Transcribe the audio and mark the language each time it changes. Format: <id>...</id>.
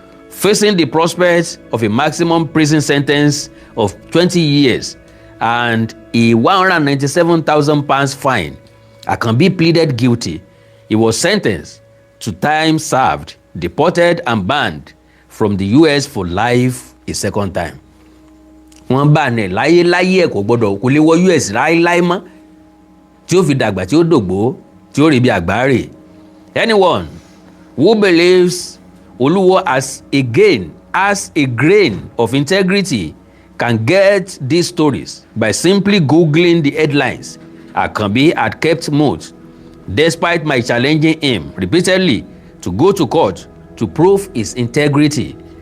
<en>Facing the prospect of a maximum prison sentence of 20 years and a £197,000 fine, Akanbi pleaded guilty. He was sentenced to time served, deported and banned from the US for life a second time.</en> <yo>Wọ́n bá ní láyé ẹ̀ kò gbọ́dọ̀ kò lè wọ US láéláé mọ́ tí ó fi dàgbà tí ó dògbó tí ó rí bí àgbáre.</yo> <en>Anyone who believes Oluwo has a grain of integrity can get these stories by simply googling the headlines. Akanbi had kept mute despite my challenging him repeatedly to go to court to prove his integrity.</en>